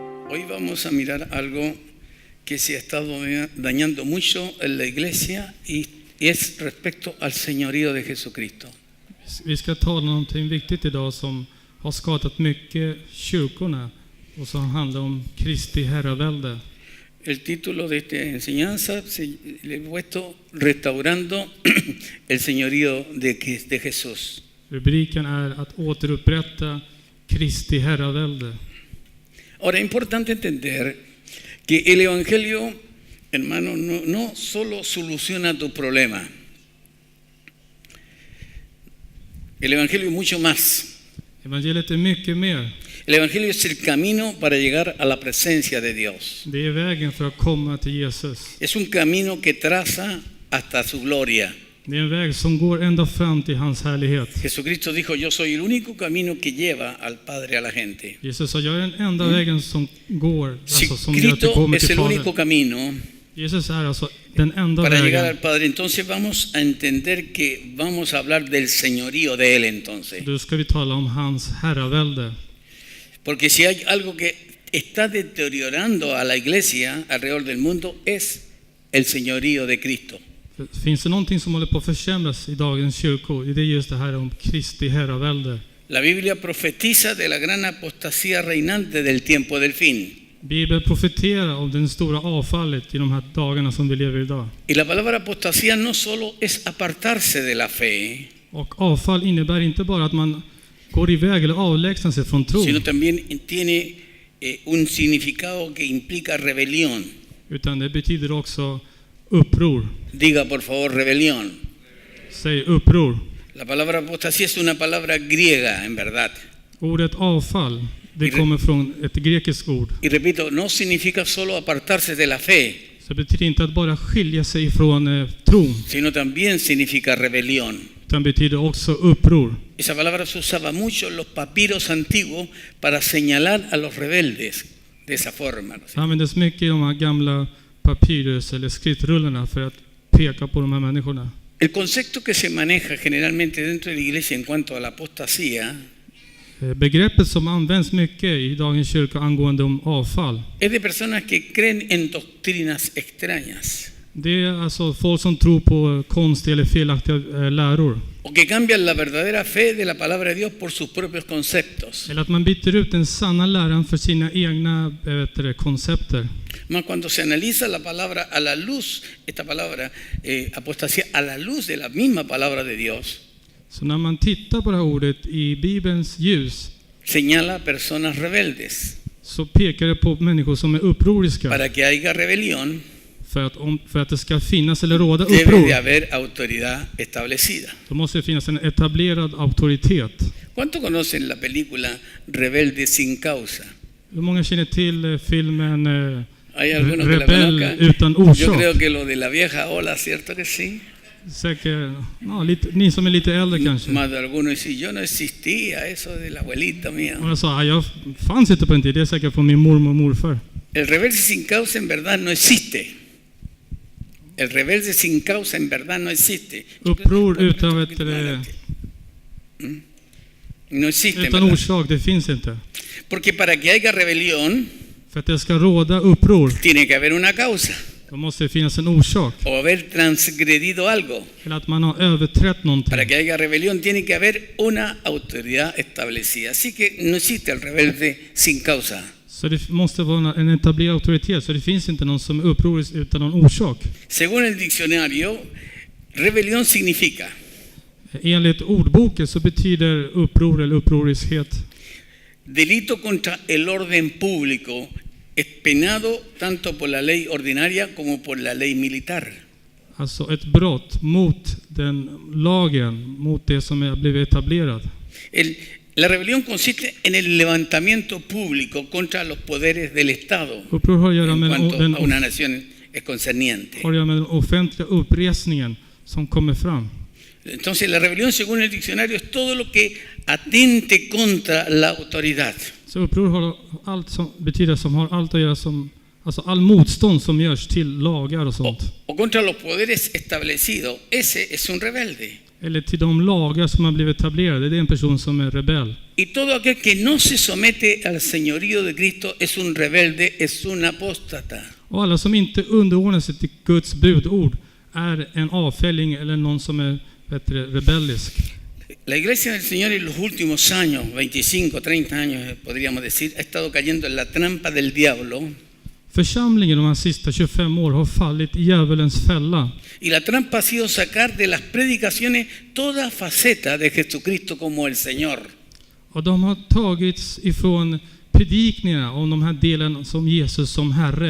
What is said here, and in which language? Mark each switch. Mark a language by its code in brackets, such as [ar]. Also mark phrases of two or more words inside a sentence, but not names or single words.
[es] Hoy vamos a mirar algo que se ha estado dañando mucho en la iglesia y es respecto al señorío de Jesucristo. [sv] Vi ska tala om någonting viktigt idag som har skadat mycket kyrkorna och som handlar om Kristi herravälde. [es] El título de esta enseñanza le he puesto Restaurando el señorío de Jesús. [sv] Rubriken är att återupprätta Kristi herravälde. [es] Ahora es importante entender que el evangelio, hermano, no solo soluciona tu problema. El evangelio es mucho más. [sv] Evangeliet är mycket mer. [es] El evangelio es el camino para llegar a la presencia de Dios. [sv] Det är vägen för att komma till Jesus. [es] Es un camino que traza hasta su gloria. [sv] Det är en väg som går ända fram till hans härlighet. [es] Jesucristo dijo, yo soy el único camino que lleva al Padre a la gente. [sv] Jesus sa, jag är den enda vägen som går, [es] Si [sv] alltså som gör att du [es] Cristo [sv] kommer [es] es [sv] till [es] el único [sv] Fadern. [es] camino [sv] Jesus är alltså den enda [es] para llegar al [sv] vägen. [es] Padre, entonces vamos a entender que vamos a hablar del señorío de Él entonces. [sv] Då ska vi tala om hans herravälde. [es] Porque si hay algo que está deteriorando a la iglesia alrededor del mundo es el señorío de Cristo. [sv] Finns det någonting som håller på att försämras i dagens kyrkor? Det är just det här om Kristi herravälde. [es] La Biblia profetiza de la gran apostasía reinante del tiempo del fin. [sv] Bibeln profeterar om den stora avfallet i de här dagarna som vi lever idag. [es] Y la palabra apostasía no solo es apartarse de la fe, [sv] Och avfall innebär inte bara att man går iväg eller avlägsnar sig från tron, [es] sino también tiene un significado que implica rebelión. [sv] utan det betyder också uppror. [es] Diga por favor rebelión. [sv] Säg uppror. [es] La palabra apostasía es una palabra griega en verdad. [sv] Ordet avfall, det kommer från ett grekiskt ord. [es] Y repito, no significa solo apartarse de la fe, [sv] Så det betyder inte att bara skilja sig från tron, [es] sino también significa rebelión. [sv] utan betyder också uppror. [es] Esa palabra se usaba mucho en los papiros antiguos para señalar a los rebeldes de esa forma. ¿No? [sv] Det användes mycket i de här gamla papyrus eller skriftrullarna för att peka på de här människorna. [es] El concepto que se maneja generalmente dentro de la iglesia en cuanto a la apostasía [sv] Begreppet som används mycket i dagens kyrka angående om avfall, [es] es de personas que creen en doctrinas extrañas [sv] det är alltså folk som tror på konstiga eller felaktiga läror. [es] o que cambian la verdadera fe de la palabra de Dios por sus propios conceptos. [sv] Eller att man byter ut den sanna läran för sina egna koncepter. [es] Mas cuando se analiza la palabra a la luz, esta palabra apostasía a la luz de la misma palabra de Dios, [sv] Så när man tittar på det här ordet i Bibelns ljus, [es] señala personas rebeldes. [sv] så pekar det på människor som är upproriska. [es] Para que haya rebelión, [sv] För att det ska finnas eller råda [es] debe de [sv] uppror, [es] haber autoridad establecida. [sv] då måste det finnas en etablerad auktoritet. [es] ¿Cuánto conocen la película Rebelde sin causa? [sv] Hur många känner till filmen [es] Hay algunos que la [sv] Rebell [es] conozcan. [sv] utan [es] Yo [sv] orsak? [es] creo que lo de la vieja ola, ¿cierto que sí? [sv] Säkert, ja, ni som är lite äldre kanske. [es] Más de algunos dicen, yo no existía, eso de la abuelita mía. [sv] Och jag sa, jag fanns inte på den tiden, det är säkert från min mormor och morfar. [es] El rebelde sin causa en verdad no existe. El rebelde sin causa en verdad no existe. [sv] Uppror utan [es] No existe. en [sv] utan [es] verdad. [sv] orsak, det finns inte. [es] Porque para que haya rebelión, [sv] För att det ska råda uppror, [es] tiene que haber una causa [sv] då måste det finnas en orsak. [es] o haber transgredido algo. [sv] Eller att man har överträtt någonting. [es] Para que haya rebelión tiene que haber una autoridad establecida. Así que no existe el rebelde sin causa. [sv] Så det måste vara en etablerad auktoritet, så det finns inte någon som är upprorisk utan någon orsak. [es] Según el diccionario, rebelión significa [sv] Enligt ordboken så betyder uppror eller upproriskhet [es] delito contra el orden público, es penado tanto por la ley ordinaria como por la ley militar. [sv] alltså ett brott mot den lagen, mot det som har blivit etablerad. [es] La rebelión consiste en el levantamiento público contra los poderes del Estado [sv] Uppror har att göra [es] en [sv] med [es] cuanto [sv] den, [es] a una nación es concerniente. [sv] har att göra med den offentliga uppresningen som kommer fram. [es] Entonces la rebelión según el diccionario es todo lo que atente contra la autoridad. Så uppror har allt som betyder som har allt att göra som, alltså all motstånd som görs till lagar och sånt. O contra los poderes establecidos. Ese es un rebelde. [sv] Eller till de lagar som har blivit etablerade, det är en person som är rebell. [es] Y Y todo aquel que no se somete al señorío de Cristo es un rebelde, es un apóstata. [sv] Och alla som inte underordnar sig till Guds budord är en avfälling eller någon som är rebellisk. [es] La iglesia del Señor en los últimos años, 25, 30 años podríamos decir, ha estado cayendo en la trampa del diablo. [sv] Församlingen de här sista 25 år har fallit i djävulens fälla. [es] Y la trampa ha sido sacar de las predicaciones toda faceta de Jesucristo como el Señor. [sv] Och de har tagits ifrån predikningarna om de här delen som Jesus som Herre.